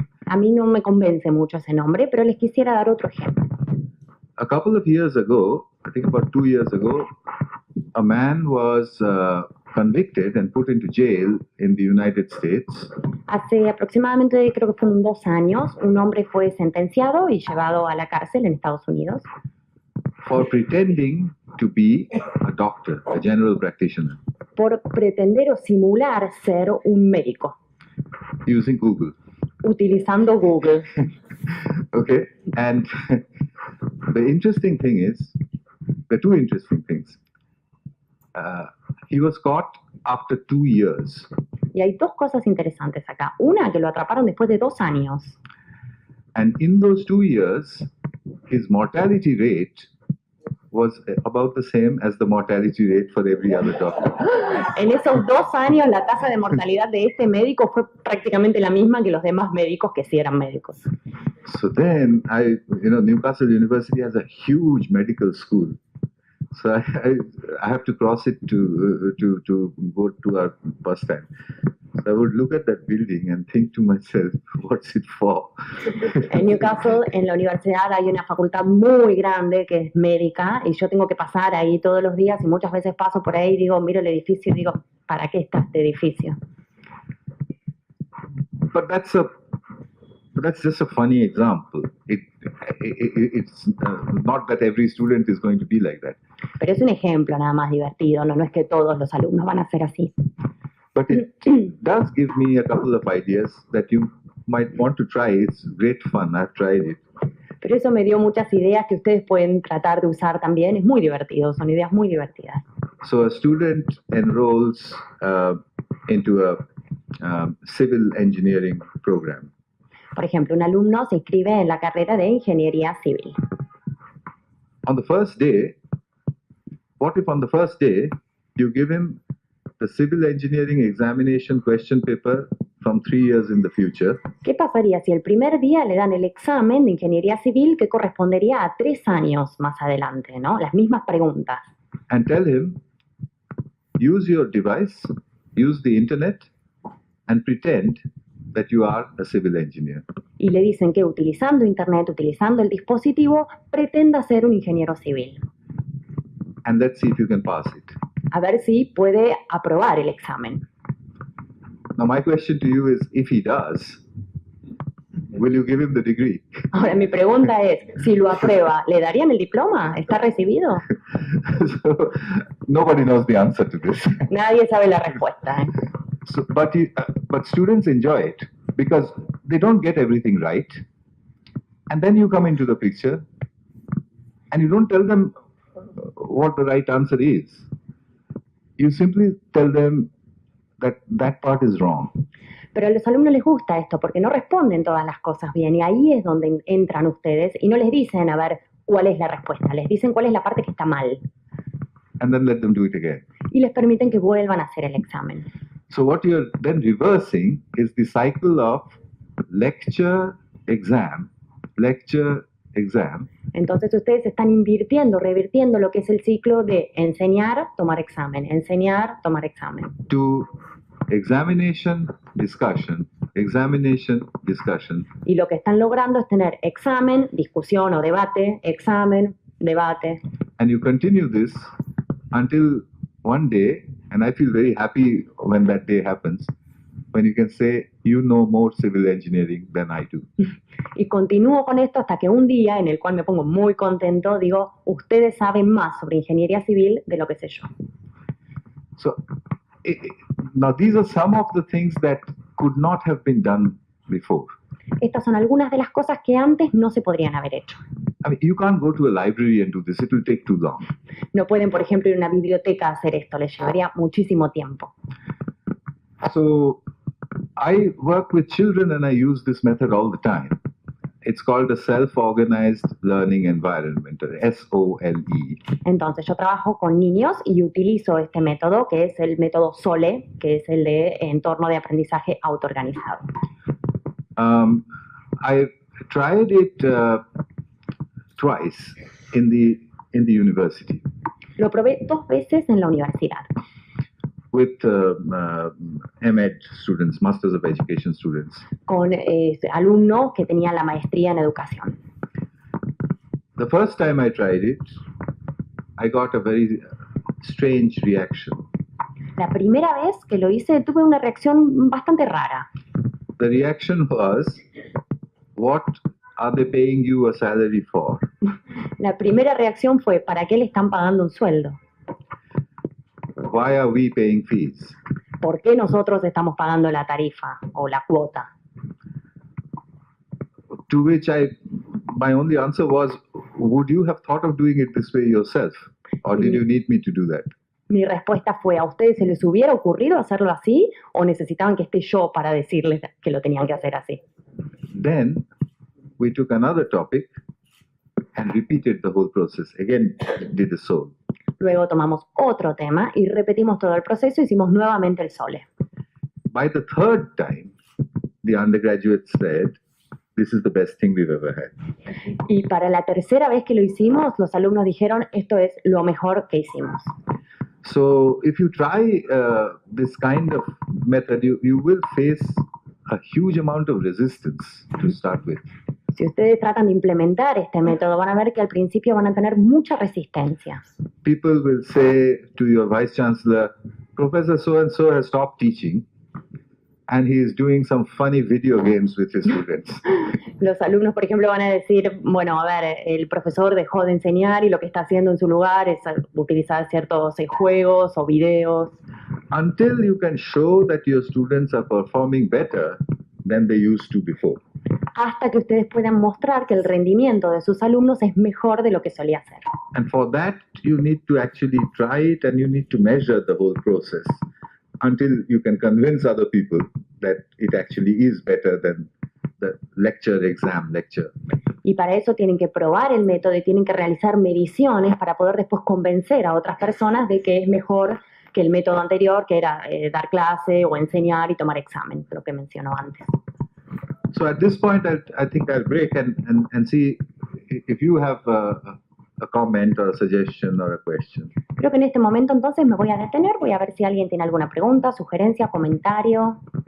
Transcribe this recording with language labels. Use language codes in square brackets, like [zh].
[es] A mí no me convence mucho ese nombre, pero les quisiera dar otro ejemplo. [en] A couple of years ago, I think about 2 years ago, a man was convicted and put into jail in the United States [es] Hace aproximadamente, creo que fueron 2 años, un hombre fue sentenciado y llevado a la cárcel en Estados Unidos [en] for pretending to be a doctor, a general practitioner, [es] por pretender o simular ser un médico, [en] using Google. [es] utilizando Google. [en] Okay, and the interesting thing is, the two interesting things. He was caught after 2 years. [es] Y hay 2 cosas interesantes acá. Una, que lo atraparon después de 2 años. [en] And in those 2 years, his mortality rate was about the same as the mortality rate for every other doctor. [es] En esos 2 años, la tasa de mortalidad de este médico fue prácticamente la misma que los demás médicos que sí eran médicos. [en] So then, Newcastle University has a huge medical school. So I have to cross it to go to our bus stand. So I would look at that building and think to myself, what's it for? [es] En Newcastle, en la universidad, hay una facultad muy grande que es médica y yo tengo que pasar ahí todos los días y muchas veces paso por ahí y digo, miro el edificio y digo, ¿para qué está este edificio? [en] But that's just a funny example. It's not that every student is going to be like that. [es] Pero es un ejemplo nada más divertido, no es que todos los alumnos van a ser así. [en] But it does give me a couple of ideas that you might want to try. It's great fun. I've tried it. [es] Pero eso me dio muchas ideas que ustedes pueden tratar de usar también. Es muy divertido, son ideas muy divertidas. [en] So a student enrolls into a civil engineering program. [es] Por ejemplo, un alumno se inscribe en la carrera de ingeniería civil. [en] On the first day, what if on the first day you give him the civil engineering examination question paper from 3 years in the future? [es] ¿Qué pasaría si el primer día le dan el examen de ingeniería civil que correspondería a 3 años más adelante, ¿no? Las mismas preguntas. [en] And tell him, use your device, use the internet, and pretend that you are a civil engineer. [es] Y le dicen que utilizando internet, utilizando el dispositivo, pretenda ser un ingeniero civil. [en] And let's see if you can pass it. [es] A ver si puede aprobar el examen. [en] Now my question to you is, if he does, will you give him the degree? [es] Ahora mi pregunta es, si lo aprueba, ¿le darían el diploma? ¿Está recibido? [en] So, nobody knows the answer to this. [es] Nadie sabe la respuesta. [en] So, but students enjoy it because they don't get everything right. And then you come into the picture and you don't tell them what the right answer is. You simply tell them that part is wrong. [es] Pero a los alumnos les gusta esto porque no responden todas las cosas bien y ahí es donde entran ustedes y no les dicen a ver cuál es la respuesta, les dicen cuál es la parte que está mal. [en] And then let them do it again. [es] Y les permiten que vuelvan a hacer el examen. [en] So what you're then reversing is the cycle of lecture, exam, lecture, exam. [es] Entonces ustedes están revirtiendo lo que es el ciclo de enseñar, tomar examen, enseñar, tomar examen. [en] To examination, discussion, examination, discussion. [es] Y lo que están logrando es tener examen, discusión o debate, examen, debate. [en] And you continue this until one day, and I feel very happy when that day happens, when you can say, you know more civil engineering than I do. [es] Y continúo con esto hasta que un día, en el cual me pongo muy contento, digo, ustedes saben más sobre ingeniería civil de lo que sé yo. [en] So, now these are some of the things that could not have been done before. [es] Estas son algunas de las cosas que antes no se podrían haber hecho. [en] I mean, you can't go to a library and do this. It will take too long. [es] No pueden, por ejemplo, ir a una biblioteca a hacer esto. Les llevaría muchísimo tiempo. [en] So, I work with children and I use this method all the time. It's called a self-organized learning environment, SOLE. [es] Entonces, yo trabajo con niños y utilizo este método, que es el método SOLE, que es el de entorno de aprendizaje autoorganizado. [en] I tried it twice in the university. [es] Lo probé 2 veces en la universidad. [en] With MEd students, Masters of Education students. [es] Con alumnos que tenían la maestría en educación. [en] The first time I tried it, I got a very strange reaction. [es] La primera vez que lo hice tuve una reacción bastante rara. [en] The reaction was, what are they paying you a salary for? [es] La primera reacción fue, ¿para qué le están pagando un sueldo? [en] Why are we paying fees? [es] ¿Por qué nosotros estamos pagando la tarifa o la cuota? [en] To which my only answer was, would you have thought of doing it this way yourself? Or did you need me to do that? [es] Mi respuesta fue, ¿a ustedes se les hubiera ocurrido hacerlo así o necesitaban que esté yo para decirles que lo tenían que hacer así? [en] Then we took another topic and repeated the whole process. Again, did the SOLE. [es] Luego tomamos otro tema y repetimos todo el proceso, hicimos nuevamente el SOLE. [en] By the third time, the undergraduates said, this is the best thing we've ever had. [es] Y para la tercera vez que lo hicimos, los alumnos dijeron, esto es lo mejor que hicimos. [en] So if you try this kind of method, you will face a huge amount of resistance to start with. [es] Si ustedes tratan de implementar este método, van a ver que al principio van a tener mucha resistencia. [en] People will say to your vice chancellor, Professor so-and-so has stopped teaching and he is doing some funny video games with his students. [es] Los alumnos, por ejemplo, van a decir, bueno, a ver, el profesor dejó de enseñar y lo que está haciendo en su lugar es utilizar ciertos juegos o videos. [en] Until you can show that your students are performing better than they used to before. [es] Hasta que ustedes puedan mostrar que el rendimiento de sus alumnos es mejor de lo que solía ser. [en] And for that, you need to actually try it and you need to measure the whole process until you can convince other people that it actually is better than the exam lecture. [es] Y para eso tienen que probar el método y tienen que realizar mediciones para poder después convencer a otras personas de que es mejor que el método anterior, que era dar clase o enseñar y tomar examen, lo que mencionó antes. [en] So at this point, I think I'll break and see if you have a comment or a suggestion or a question. [es] Creo que en este momento entonces me voy a detener, voy a ver si alguien tiene alguna pregunta, sugerencia, comentario.